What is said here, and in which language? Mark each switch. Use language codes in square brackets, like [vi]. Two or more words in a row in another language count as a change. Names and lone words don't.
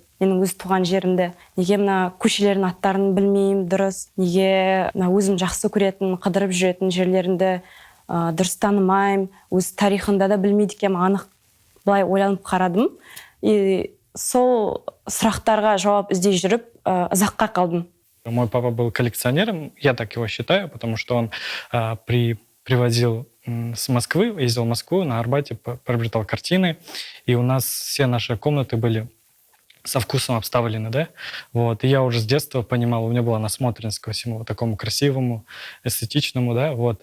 [kk] Менің өз туған жерімді, неге мына көшелердің аттарын білмеймін дұрыс, неге өзім жақсы көретін, қыдырып жүретін жерлерімді дұрыс танымаймын, өз тарихында да білмейді екенмін, анық былай ойланып қарадым. И сол сұрақтарға жауап іздей жүріп, ұзаққа қалдым. [ru] Мой папа был коллекционером, я так его считаю, потому что он привозил с Москвы, ездил в Москву, на Арбате приобретал картины, и у нас все наши комнаты были со вкусом обставлены, да, вот, и я уже с детства понимал, у меня была насмотренность ко всему такому красивому, эстетичному, да, вот.